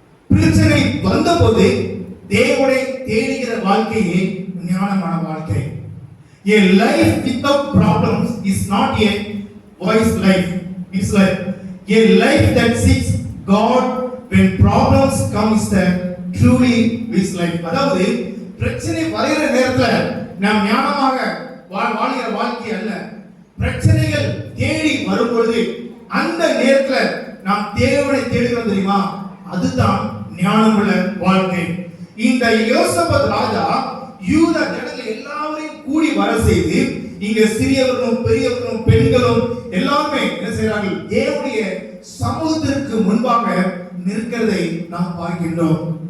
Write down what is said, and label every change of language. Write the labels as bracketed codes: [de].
[ta] பிரச்சனை வந்தபோது தேவனை தேடுகிற வாழ்க்கையே ஞானமான வாழ்க்கை. [en] A life without problems is not a wise life. It's like a life that seeks God when problems come is the truly wise life. [ta] அதாவது பிரச்சனை வருகிற நேரத்துல நாம் ஞானமாக வாழ்கிற வாழ்க்கை அல்ல. பிரச்சனைகள் தேடி வரும்பொழுது அந்த நேரத்துல நாம் தேவனை தேடுகிறோம் தெரியுமா, அதுதான் ஞானமுள்ள வாழ்க்கை. இந்த யோசபாத் ராஜா யூத ஜனங்கள் எல்லாரையும் கூடி வர செய்து இங்க சிறியவர்களும் பெரியவர்களும் பெண்களும் எல்லாருமே என்ன செய்றார்கள், தேவனுடைய சமூகத்திற்கு முன்பாக நிற்கிறதை நாம் பார்க்கின்றோம்.